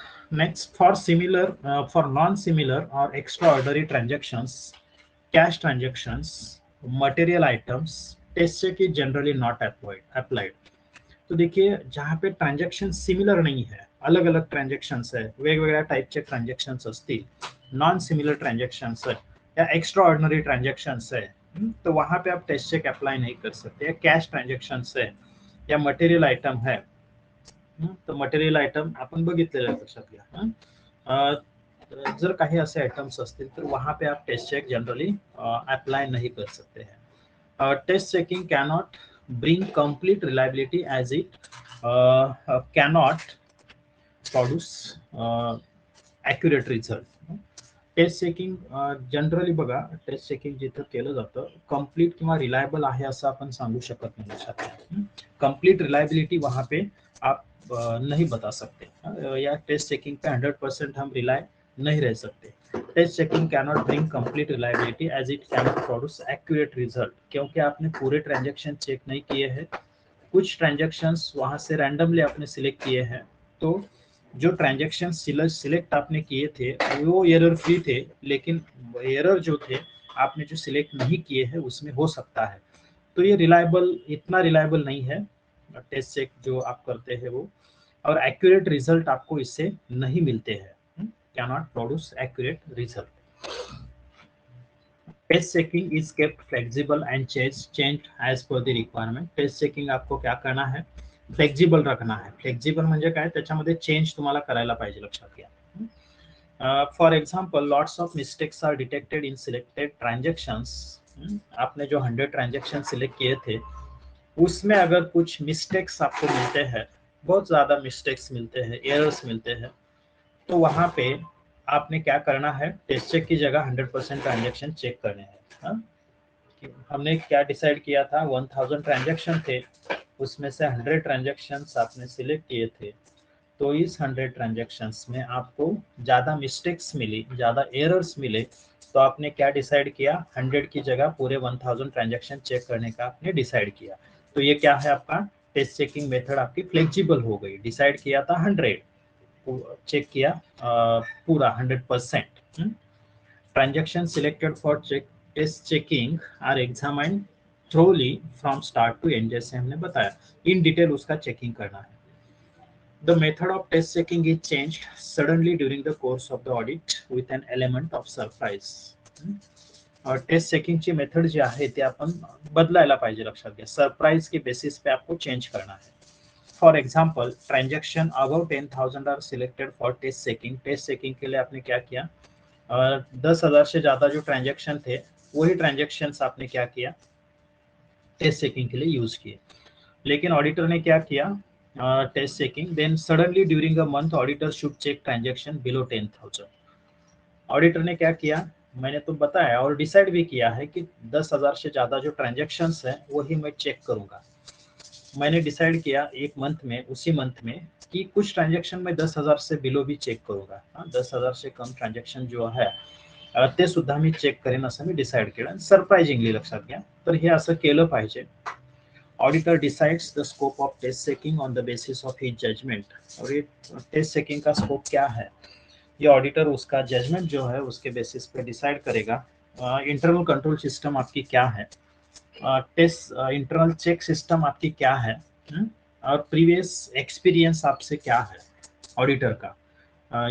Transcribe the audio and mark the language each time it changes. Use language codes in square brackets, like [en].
[en] Next, for similar, for non-similar or extraordinary transactions, cash transactions, material items, test check is generally not applied. [hi] तो देखिए जहाँ पे transaction similar नहीं है, अलग अलग ट्रांजेक्शन्स है, [mr] वेगवेगळ्या टाइपचे ट्रांजेक्शन्स असतील, [hi] नॉन सिमिलर ट्रांजेक्शन्स है या एक्स्ट्रा ऑर्डिनरी ट्रांजेक्शन्स है, तो वहाँ पे आप टेस्ट चेक अप्लाई नहीं कर सकते। या कैश ट्रांजेक्शन्स है या मटेरियल आइटम है, [mr] तर मटेरियल आयटम आपण बघितलेलं आहे लक्षात घ्या। जर काही [hi] ऐसे आइटम्स [mr] असतील [hi] तर वहां पे आप टेस्ट चेक जनरली अप्लाई नहीं कर सकते हैं। [en] Test checking cannot bring complete reliability as it cannot produce accurate result. [mr] Taste checking generally बघा, टेस्ट चेकिंग जिथं केलं जातं कंप्लीट किंवा रिलायबल आहे असं आपण सांगू शकत नाही लक्षात। [hi] कंप्लीट रिलायबिलिटी वहां पे आप नहीं बता सकते, या टेस्ट चेकिंग पे 100% हम रिलाय नहीं रह सकते। [en] test checking cannot bring complete reliability as it cannot produce accurate result, [hi] क्योंकि आपने पूरे ट्रांजेक्शन चेक नहीं किए हैं, कुछ ट्रांजेक्शन्स वहां से रैंडमली आपने सिलेक्ट किए हैं, तो जो ट्रांजेक्शन सिलेक्ट आपने किए थे वो एरर फ्री थे, लेकिन एरर जो थे आपने जो सिलेक्ट नहीं किए हैं उसमें हो सकता है, तो ये रिलायबल, इतना रिलायबल नहीं है टेस्ट चेक जो आप करते हैं वो, और एक्यूरेट रिजल्ट आपको इससे नहीं मिलते हैं, [en] Can not produce accurate result. Test checking is kept flexible and change as per the requirement. [hi] Test checking आपको क्या करना है, फ्लेक्सिबल रखना है। [mr] फ्लेक्सिबल म्हणजे काय, त्याच्यामध्ये चेंज तुम्हाला करायला पाहिजे, लक्षात घ्या। [en] For example lots of mistakes are detected in selected transactions. [hi] आपने जो 100 ट्रांजेक्शन सिलेक्ट किए थे उसमें अगर कुछ मिस्टेक्स आपको मिलते हैं, बहुत ज्यादा मिस्टेक्स मिलते हैं, एरर्स मिलते हैं, तो वहां पे आपने क्या करना है, टेस्ट चेक की जगह 100% ट्रांजेक्शन चेक करने हैं। हमने क्या डिसाइड किया था, 1000 ट्रांजेक्शन थे, उसमें से 100 ट्रांजेक्शन आपने सिलेक्ट किए थे, तो इस 100 ट्रांजेक्शन्स में आपको ज्यादा मिस्टेक्स मिली, ज्यादा एरर्स मिले, तो आपने क्या डिसाइड किया, 100 की जगह पूरे 1000 ट्रांजेक्शन चेक करने का आपने डिसाइड किया। तो ये क्या है, आपका टेस्ट चेकिंग मेथड आपकी फ्लेक्सिबल हो गई। डिसाइड किया था 100, चेक किया पूरा 100%। [en] transaction selected for test checking are examined thoroughly from start to end, [hi] जैसे हमने बताया इन डिटेल उसका चेकिंग करना है। [en] The method of test checking is changed suddenly during the course of the audit with an element of surprise. [mr] Taste चेकिंगची method जी आहे ते आपण बदलायला पाहिजे, लक्षात घ्या। [hi] सरप्राइज के बेसिस पे आपको चेंज करना है। [en] For example transaction above 10,000 are selected for test checking. [hi] Test checking के लिए आपने क्या किया, 10,000 से ज्यादा जो ट्रांजेक्शन थे वही ट्रांजेक्शन आपने क्या किया, टेस्ट चेकिंग के लिए यूज किए। लेकिन ऑडिटर ने क्या किया, [en] Test checking, then suddenly during a month auditor should check transaction below 10,000। [hi] Auditor ने क्या किया, मैंने तो बताया और डिसाइड भी किया है कि 10,000 से ज्यादा जो ट्रांजेक्शन्स है वही मैं चेक करूंगा। मैंने डिसाइड किया एक मंथ में, उसी मंथ में, कि कुछ ट्रांजेक्शन में 10,000 से बिलो भी चेक करूंगा। 10,000 से कम [mr] ट्रांजेक्शन जो आहे ते सुद्धा मी चेक करेन असं मी डिसाइड केलं। सरप्राइजिंगली लक्षात घ्या, तर हे असं केलं पाहिजे। [en] Auditor decides the scope of test checking on the basis of his judgement. [hi] और ये टेस्ट चेकिंग का स्कोप क्या है, ये ऑडिटर उसका जजमेंट जो है उसके बेसिस पे डिसाइड करेगा। इंटरनल कंट्रोल सिस्टम आपकी क्या है, टेस्ट इंटरनल चेक सिस्टम आपकी क्या है, और प्रीवियस एक्सपीरियंस आपसे क्या है ऑडिटर का।